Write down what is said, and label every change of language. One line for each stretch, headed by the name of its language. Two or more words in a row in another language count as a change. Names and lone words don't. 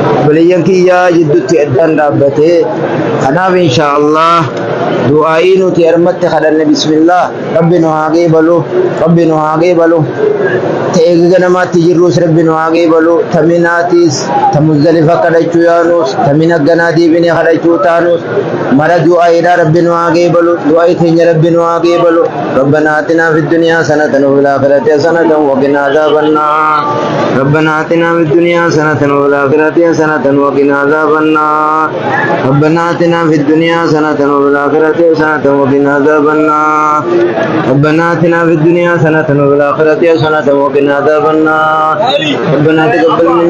Oromo: obboleeyyan kiyyaa jidduutti addaan dhaabbatee kanaaf
Arabic: إن شاء الله
Oromo: du'aa'ii nuti armatti kadhanne bismillah rabbi nu haa geebalu rabbi nu haa geebalu ta'ee ganamaatti jirrus rabbi nu haa geebalu taminaatis tamuzdalifa kadhachuu yaanus tamina ganaa deebinee kadhachuu taanus mara du'aa'iidhaa rabbi nu haa geebalu du'aa'ii keenya rabbi nu haa geebalu
Arabic: ربنا آتنا في الدنيا حسنة وفي الآخرة حسنة وقنا عذاب النار ربنا آتنا في الدنيا حسنة وفي الآخرة حسنة وقنا عذاب النار ربنا آتنا في الدنيا حسنة وفي الآخرة حسنة وقنا عذاب النار ربنا آتنا في الدنيا حسنة وفي الآخرة حسنة وقنا عذاب النار ربنا تقبل منا